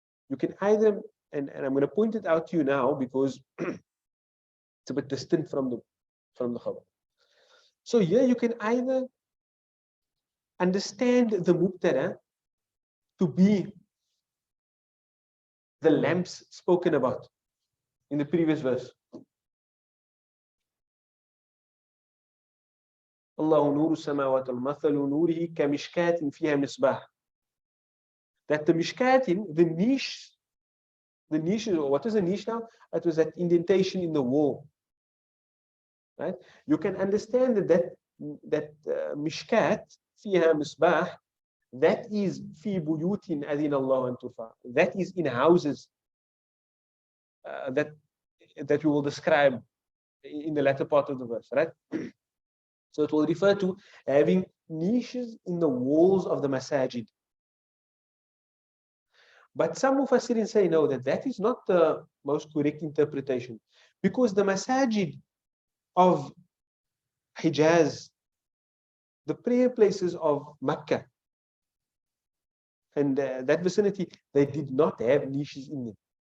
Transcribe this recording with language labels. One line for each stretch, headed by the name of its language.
English: You can either, and I'm going to point it out to you now because it's a bit distant from the khabar. So here you can either understand the mubtada to be the lamps spoken about in the previous verse.
Arabic: الله نور السماوات المثل نوره كمشكاة فيها مصباح. That the mishkatin, the niche, what is a niche now? It was that indentation in the wall. Right?
English: You can understand that mishkat
Arabic: فيها مصباح,
English: that is
Arabic: في بيوت أذن الله أن ترفع.
English: That is in houses that we will describe in the latter part of the verse, right? So it will refer to having niches in the walls of the masajid. But some mufassirin say no, that is not the most correct interpretation, because the masajid of Hijaz, the prayer places of Makkah and that vicinity, they did not have niches in them.